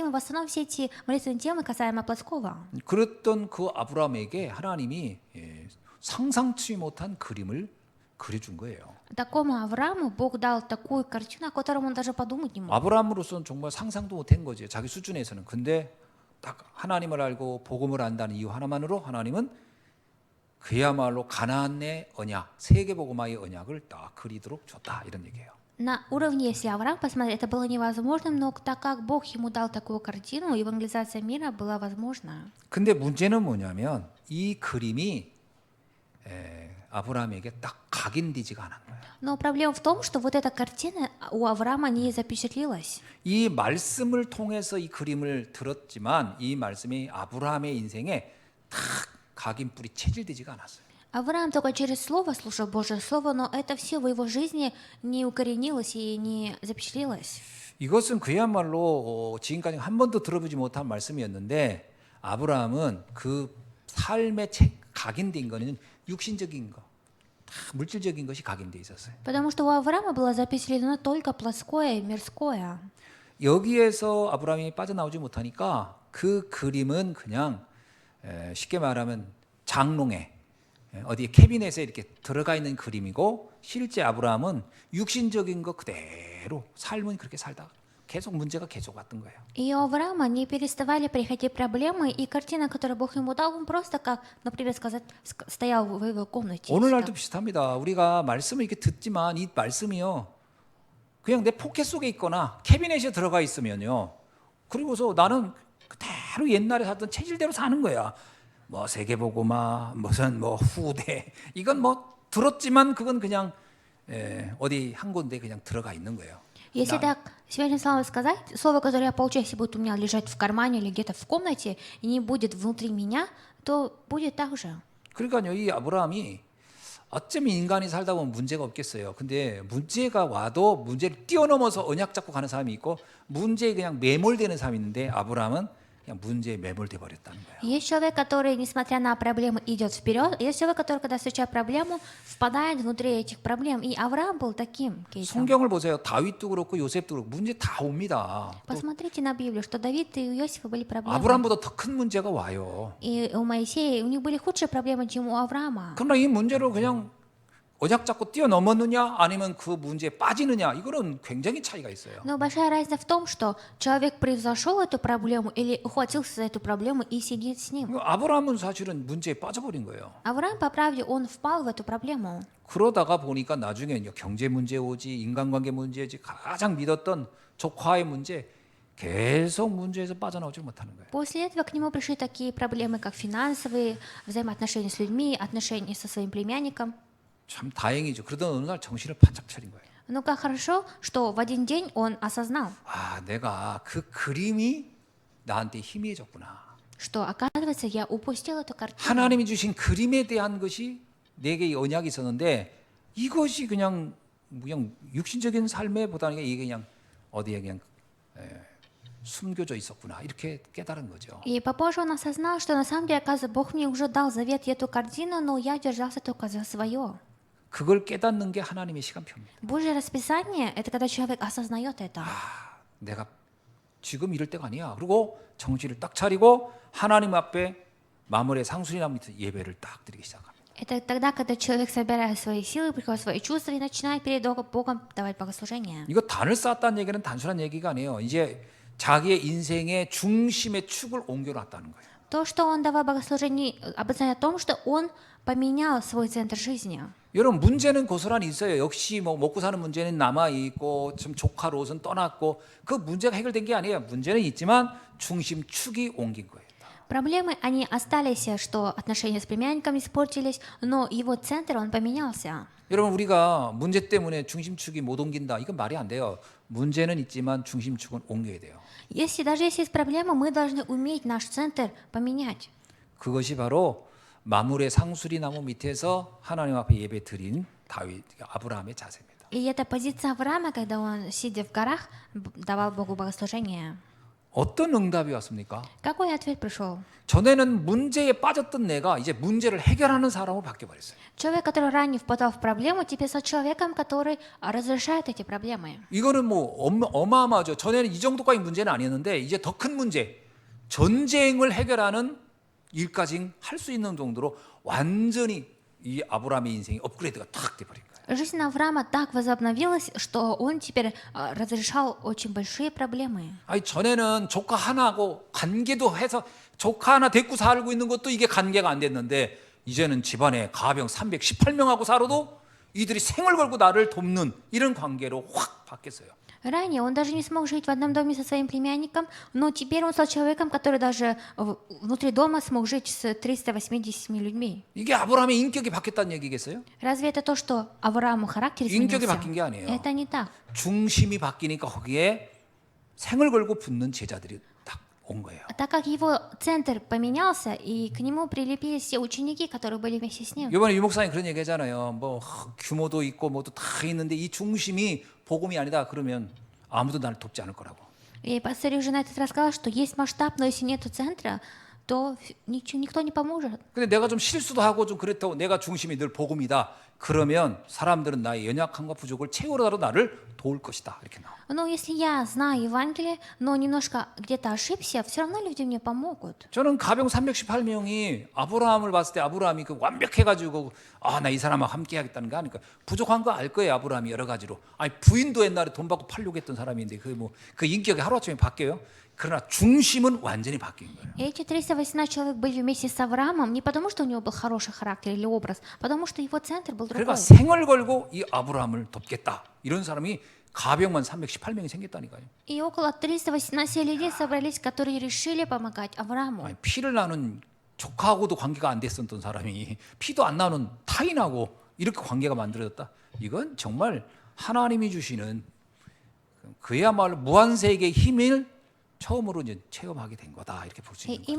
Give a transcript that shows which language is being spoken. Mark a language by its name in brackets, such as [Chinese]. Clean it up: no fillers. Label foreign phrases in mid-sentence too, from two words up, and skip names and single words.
[Russian] В основном все эти молитвенные темы касаемо плотского. [Korean] 그랬던 그 아브라함에게 하나님이 상상치 못한 그림을 그려준 거예요. [Russian] Такому Аврааму Бог дал такую картину, о которой он даже подумать не мог. [Korean] 아브라함으로서는 정말 상상도 못한 거죠. 자기 수준에서는. 근데 딱 하나님을 알고 복음을 안다는 이유 하나만으로 하나님은 그야말로 가나안의 언약, 세계복음화의 언약을 딱 그리도록 줬다 이런 얘기예요. [Russian] На уровне, если Авраам посмотреть, это было невозможным, но так как Бог ему дал такую картину, евангелизация мира была возможна. [Korean] 근데 문제는 뭐냐면 이 그림이 아브라함에게 딱 각인되지가 않은 거예요. [Russian] Но проблема в том, что вот эта картина у Авраама не запечатлелась. [Korean] 이 말씀을 통해서 이 그림을 들었지만 이 말씀이 아브라함의 인생에 딱 각인뿔이 체질되지가 않았어요. [Russian] Авраам только через слово слушал Божье слово, но это все в его жизни не укоренилось и не запечатлелось. [Korean] 이것은 그야말로 지금까지 한 번도 들어보지 못한 말씀이었는데 아브라함은 그 삶의 각인된 거는 육신적인 거, 다 물질적인 것이 각인돼 있었어요. [Russian] Потому что у Авраама было запечатлено только плотское и мирское. [Korean] 여기에서 아브라함이 빠져나오지 못하니까 그 그림은 그냥 쉽게 말하면 장롱에 어디 캐비넷에 이렇게 들어가 있는 그림이고 실제 아브라함은 육신적인 거 그대로 삶은 그렇게 살다가 계속 문제가 계속 왔던 거예요. [Russian] И у Авраама не переставали приходить проблемы, и картина, которую Бог ему дал, он просто, как, например, сказать, стоял в его комнате. [Korean] 오늘날도 비슷합니다. 우리가 말씀을 이렇게 듣지만 이 말씀이요 그냥 내 포켓 속에 있거나 캐비넷에 들어가 있으면요 그리고서 나는 그대로 옛날에 살던 체질대로 사는 거야. 뭐 세계복음화 무슨 뭐 후대 이건 뭐 들었지만 그건 그냥 어디 한 군데 그냥 들어가 있는 거예요. [Russian] Если так сегодня слово сказать, слово, которое я получаю, если будет у меня лежать в кармане или где-то в комнате, и не будет внутри меня, то будет так же. [Korean] 그러니까요, 이 아브라함이 어쩌면 인간이 살다 보면 문제가 없겠어요. 근데 문제가 와도 문제를 뛰어넘어서 언약 잡고 가는 사람이 있고 문제에 그냥 매몰되는 사람이 있는데 아브라함은 그냥 문제에 매몰돼 버렸다는 거예요. [Russian] Есть человек, который, несмотря на проблемы, идет вперед. Есть человек, который, когда встречает проблему, впадает внутри этих проблем. И Авраам был таким кейсом. [Korean] 성경을 보세요. 다윗도 그렇고 요셉도 그렇고 문제 다 옵니다. [Russian] Посмотрите на Библию, что Давид и у Иосифа были проблемы. [Korean] 아브라함보다 더 큰 문제가 와요. [Russian] И у Моисея, у них были худшие проблемы, чем у Авраама. [Korean] 그러나 이 문제를 그냥 언약 잡고 뛰어넘었느냐 아니면 그 문제에 빠지느냐 이거는 굉장히 차이가 있어요. [Russian] Но большая разница в том, что человек превзошел эту проблему или ухватился за эту проблему и сидит с ним. [Korean] 아브라함은 사실은 문제에 빠져버린 거예요. [Russian] Авраам, по правде, он впал в эту проблему. [Korean] 그러다가 보니까 나중에 경제 문제 오지 인간관계 문제 오지 가장 믿었던 조카의 문제 계속 문제에서 빠져나오지 못하는 거예요. [Russian] После этого к нему пришли такие проблемы, как финансовые, взаимоотношения с людьми, отношения со своим племянником. [Korean] 참 다행이죠. 그러던 어느 날 정신을 바짝 차린 거예요. [Russian] Ну как хорошо, что в один день он осознал, [Korean] 아, 내가 그 그림이 나한테 희미해졌구나. [Russian] что, оказывается, я упустил эту картину. [Korean] 하나님이 주신 그림에 대한 것이 내게 이 언약이 있었는데 이것이 그냥 그냥 육신적인 삶에보다는 이게 그냥 어디에 그냥 숨겨져 있었구나 이렇게 깨달은 거죠. [Russian] И попозже он осознал, что на самом деле, оказывается, Бог мне уже дал завет и эту картину, но я держался только за свое. [Korean] 그걸 깨닫는 게 하나님의 시간표입니다. [Russian] Божье расписание — это когда человек осознает это. [Korean] 내가 지금 이럴 때가 아니야. 그리고 정신을 딱 차리고 하나님 앞에 마물의 상수리나무 밑에 예배를 딱 드리기 시작합니다. [Russian] Это тогда, когда человек собирает свои силы, приходит свои чувства и начинает перед Богом давать богослужение. [Korean] 이거 단을 쌓았다는 얘기는 단순한 얘기가 아니에요. 이제 자기의 인생의 중심의 축을 옮겨놨다는 거예요. [Russian] То, что он давал богослужение, обозначает о том, что он поменял свой центр жизни. [Korean] 여러분 문제는 고스란히 있어요. 역시 뭐 먹고 사는 문제는 남아 있고 좀 조카 롯은 떠났고 그 문제가 해결된 게 아니에요. 문제는 있지만 중심 축이 옮긴 거예요. [Russian] Проблемы, они остались, что отношения с племянниками испортились, но его центр, он поменялся. [Korean] 여러분 우리가 문제 때문에 중심축이 못 옮긴다. 이건 말이 안 돼요. 문제는 있지만 중심축은 옮겨야 돼요. [Russian] Даже если есть проблема, мы должны уметь наш центр поменять. [Korean] 그것이 바로 마물의 상수리 나무 밑에서 하나님 앞에 예배 드린 다윗 아브라함의 자세입니다. [Russian] И это позиция Авраама, когда он, сидя в горах, давал Богу богослужение. [Korean] 어떤 응답이 왔습니까? [Russian] Какой ответ пришел? [Korean] 전에는 문제에 빠졌던 내가 이제 문제를 해결하는 사람으로 바뀌어 버렸어요. [Russian] Человек, который ранее впадал в проблему, теперь стал человеком, который разрешает эти проблемы. [Korean] 이거는 뭐 어마어마하죠. 전에는 이 정도까지 문제는 아니었는데 이제 더 큰 문제, 전쟁을 해결하는 일까지 할 수 있는 정도로 완전히 이 아브라함의 인생이 업그레이드가 탁 돼버린 거예요. [Russian] Жизнь Авраама так возобновилась, что он теперь разрешал очень большие проблемы. [Korean] 아니 전에는 조카 하나하고 관계도 해서 조카 하나 데리고 살고 있는 것도 이게 관계가 안 됐는데 이제는 집안에 가병 318명하고 살아도 이들이 생을 걸고 나를 돕는 이런 관계로 확 바뀌었어요. [Russian] Ранее он даже не смог жить в одном доме со своим племянником, но теперь он стал человеком, который даже внутри дома смог жить с 380 людьми. [Korean] 이게 아브라함의 인격이 바뀌었다는 얘기겠어요? [Russian] Разве это то, что Аврааму характер [Korean] 인격이 [Russian] изменился? [Korean] 바뀐 게 아니에요. [Russian] Это не так. [Korean] 중심이 바뀌니까 거기에 생을 걸고 붙는 제자들이 딱 온 거예요. [Russian] Так как его центр поменялся, и к нему прилепились все ученики, которые были вместе с ним. [Korean] 이번에 유 목사님 그런 얘기 하잖아요. 뭐 규모도 있고 뭐도 다 있는데 이 중심이 복음이 아니다 그러면 아무도 나를 돕지 않을 거라고. [Russian] И пастор уже на этот раз сказал, что есть масштаб, но если нет центра, то никто не поможет. [Korean] 근데 내가 좀 실수도 하고 좀 그렇다고 내가 중심이 늘 복음이다. 그러면 사람들은 나의 연약함과 부족을 채우려고 나를 도울 것이다. 이렇게 나와. [Russian] Но если я знаю Евангелие, но немножко где-то ошибся, все равно люди мне помогут. [Korean] 저는 가병 318명이 아브라함을 봤을 때 아브라함이 그 완벽해가지고 나 이 사람하고 함께하겠다는 거 아니까 부족한 거 알 거예요. 아브라함이 여러 가지로. 아니 부인도 옛날에 돈 받고 팔려고 했던 사람인데 그 인격이 하루아침에 바뀌어요. 그러나 중심은 완전히 바뀐 거예요. [Russian] И эти 318 человек были вместе с Авраамом не потому, что у него был хороший характер или образ, потому что его центр был [Korean] 그러니까 [Russian] другой. [Korean] 생을 걸고 이 아브라함을 돕겠다. 이런 사람이 가병만 318명이 생겼다니까요. [Russian] И около 318 людей собрались, которые решили помогать Аврааму. [Korean] 아니, 피를 나눈 조카하고도 관계가 안 됐었던 사람이 피도 안 나눈 타인하고 이렇게 관계가 만들어졌다. 이건 정말 하나님이 주시는 그야말로 무한세계의 힘을 처음으로 이제 체험하게 된 거다. 이렇게 볼 수 [Russian] И [Korean] 있는 거죠.